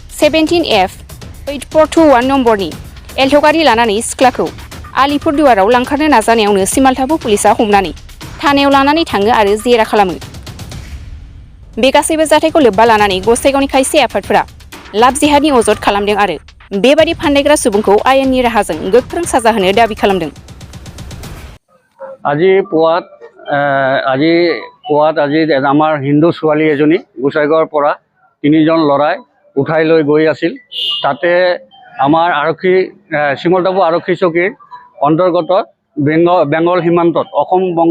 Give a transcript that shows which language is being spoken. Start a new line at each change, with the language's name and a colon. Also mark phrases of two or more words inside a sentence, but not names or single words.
Bodo: 17F8421 नम्बरनि एल्ट' गारि लानानै सिख्लाखौ आलिपुरदुवाराव लांखारनो नाजानायावनो सिमालथाफु पुलिसआ हमनानै थानायाव लानानै थाङो आरो जेरा खालामो बे गासैबो जाथायखौ लोब्बा लानानै गसाइगावनि खायसे आफादफोरा
English: love jihadनि
Bodo: अजद खालामदों आरो बेबादि फान्दायग्रा सुबुंखौ आयेननि राहाजों गोख्रों साजा होनो दाबी खालामदों
Assamese: আজি পুৱাত আমাৰ হিন্দু ছোৱালী এজনী গোসাইগাঁৱৰ পৰা তিনিজন ল'ৰাই উঠাই লৈ গৈ আছিল তাতে আমাৰ আৰক্ষী চিমলটাপু আৰক্ষী চকীৰ অন্তৰ্গত বেংগল সীমান্তত অসম বংগ